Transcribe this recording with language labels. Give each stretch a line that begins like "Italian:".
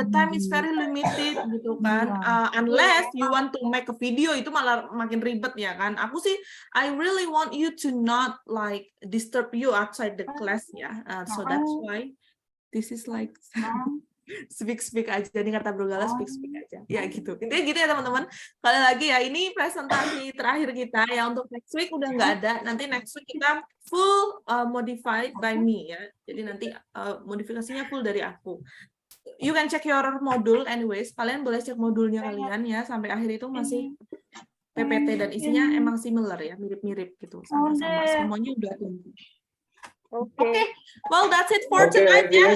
English: the time is very limited gitu kan. Unless you want to make a video
Indonesian: itu malah makin ribet ya kan.
English: Aku sih, I really want you to not like disturb you outside the class ya. So that's why this is like speak aja.
Indonesian: Jadi kata Bro Gala speak aja. Ya gitu. Intinya gitu ya teman-teman. Sekali lagi ya, ini presentasi terakhir kita ya. Untuk next week udah nggak ada. Nanti next week kita
English: full modified by me
Indonesian: ya. Jadi nanti modifikasinya full dari aku.
English: You can check your module anyways.
Indonesian: Kalian boleh cek modulnya kalian ya. Sampai akhir itu masih PPT dan isinya emang similar ya. Mirip-mirip gitu. Sama-sama. Semuanya udah tumbuh.
English: Oke, well that's it for tonight ya.